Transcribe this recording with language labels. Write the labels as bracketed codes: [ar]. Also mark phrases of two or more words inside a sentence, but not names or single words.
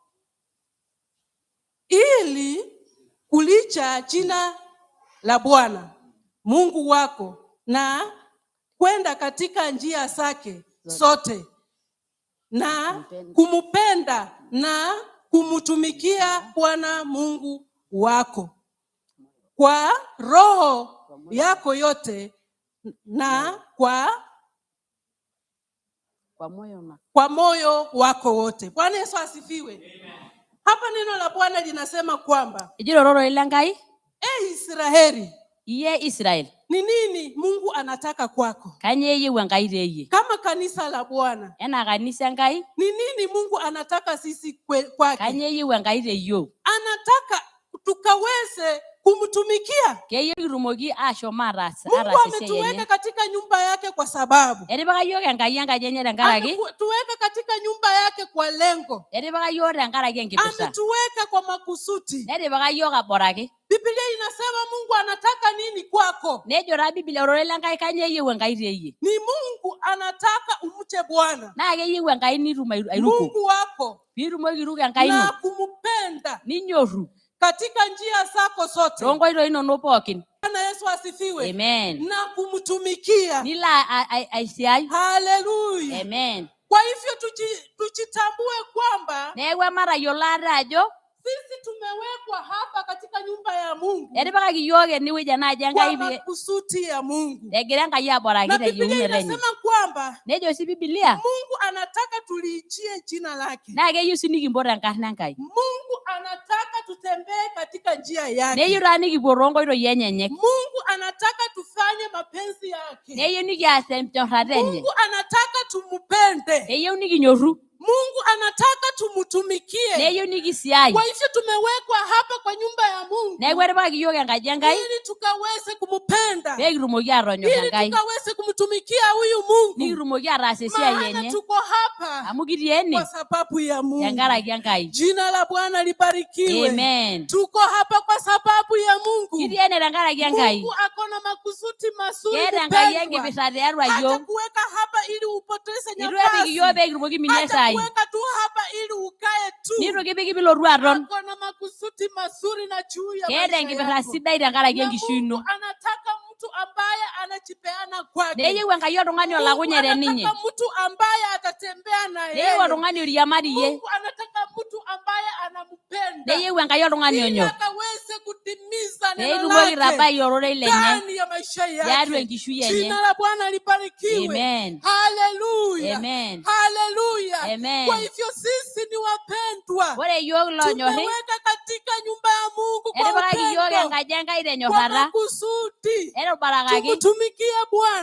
[sw] Ili kulicha jina la Bwana Mungu wako na kwenda katika njia zake zote na kumupenda na kumtumikia Bwana Mungu wako kwa roho yako yote na kwa moyo wako wote. Bwana Yesu asifiwe. Amen. Hapa neno la Bwana linasema kwamba [mas] ejirororo ile Enkai. Israeli. Iye Israel. [sw] Ni nini Mungu anataka kwako? [mas] Kanye eyieu Enkai teyie. [sw] Kama kanisa la Bwana. [mas] Ena kanisa Enkai. [sw] Ni nini Mungu anataka sisi kwake? [mas] Kanye eyieu Enkai teyio. [sw] Anataka tukaweze kumtumikia. [mas] Keyieu kitumoki ashom ataas [sw] Mungu ametuweka katika nyumba yake kwa sababu. [mas] Etipika yiok Enkai enkaji enye tenkaraki. [sw] Tuweka katika nyumba yake kwa lengo. [mas] Etipika yiok tenkaraki enkipirta. [sw] Ametuweka kwa makusudi. [mas] Netipika yiok aboraki. [sw] Biblia inasema Mungu anataka nini kwako? [mas] Nejo taa Biblia orore le Enkai kanye eyieu Enkai teyie. [sw] Ni Mungu anataka umche Bwana. [mas] Na keyieu Enkai nitum airuko. [sw] Mungu wako. [mas] Piitumoki airuko Enkai ino. [sw] Na kumupenda. [mas] Ninyorru. [sw] Katika njia zako zote. [mas] Tonkoitoi inonok pookin. [sw] Bwana Yesu asifiwe. Amen. Na kumtumikia. [mas] Nilo aisiai. [sw] Haleluya. Amen. Kwa hivyo tujitambue kwamba [mas] neeku ematayiolo ate ajo [sw] sisi tumewekwa hapa katika nyumba ya Mungu. [mas] Etipikaki yiok enewueji enaaji Enkai [sw] kwa makusudi ya Mungu. [mas] Egira Enkai aboraki teyieunoto enye. [sw] Inasema kwamba [mas] nejo si Biblia [sw] Mungu anataka tuliichie jina lake. [mas] Na keyieu si nikimpot enkarna Enkai. [sw] Mungu anataka tutembee katika njia yake. [mas] Neyieu taa nikipuo toonkoitoi enyenyek. [sw] Mungu anataka tufanye mapenzi yake. [mas] Neyieu nikias enyorrata enye. [sw] Mungu anataka tumupende. [mas] Eyieu nikinyorru. [sw] Mungu anataka tumutumikie. [mas] Neyo nikisiai. [sw] Kwa hivyo tumewekwa hapa kwa nyumba ya Mungu. [mas] Negwere baki yoga enkaji Enkai. [sw] Ili tukaweze kumupenda. [mas] Pekirumoki atonyorr Enkai. [sw] Ili tukaweze kumtumikia huyu Mungu. [mas] Nikirumoki ataas esiai enye. [sw] Maana tuko hapa. [mas] Amu kitii ene. [sw] Kwa sababu ya Mungu. [mas] Tenkaraki Enkai. [sw] Jina la Bwana libarikiwe. Amen. Tuko hapa kwa sababu ya Mungu. [mas] Kitii ene tenkaraki Enkai. [sw] Mungu akona makusudi mazuri [mas] Keeta Enkai enkipirta tiatua yiok. [sw] Hatakuweka hapa ili upoteze [mas] Itu [sw] nafasi. [mas] epik yiok pekirumoki minie esai. [sw] Hatakuweka tu hapa ili ukae tu. [mas] Nitu kipik pilotu aton. [sw] Akona makusudi mazuri na juu ya [mas] Keeta [sw] maisha [mas] enkipirta [sw] yako. [mas] sidai tenkaraki [sw] Na [mas] enkishui ino. [sw] Mungu anataka mtu ambaye anajipeana kwake. [mas] Neyieu Enkai oltung'ani olakunyete ninye. [sw] Anataka mtu ambaye atatembea na yeye. [mas] Neyieu oltung'ani oriamari iyie. [sw] Mungu anataka mtu ambaye anampenda. [mas] Neyieu Enkai oltung'ani onyorr. [sw] Ili akaweze kutimiza neno [mas] Peitumoki [sw] lake [mas] aitabai ororei lenye [sw] ndani ya maisha [mas] tiatua [sw] yake. [mas] enkishui enye. [sw] Jina la Bwana libarikiwe. Amen. Haleluya. Amen. Haleluya. Amen. Kwa hivyo sisi ni wapendwa. [mas] Ore yiok lonyorri, [sw] Tumeweka katika nyumba ya Mungu kwa [mas] etipikaki yiok [sw] upendo. [mas] enkaji Enkai [sw] Kwa [mas] tenyorrata. [sw] makusudi. [mas] Etubarakaki [sw] Tumutumikie Bwana.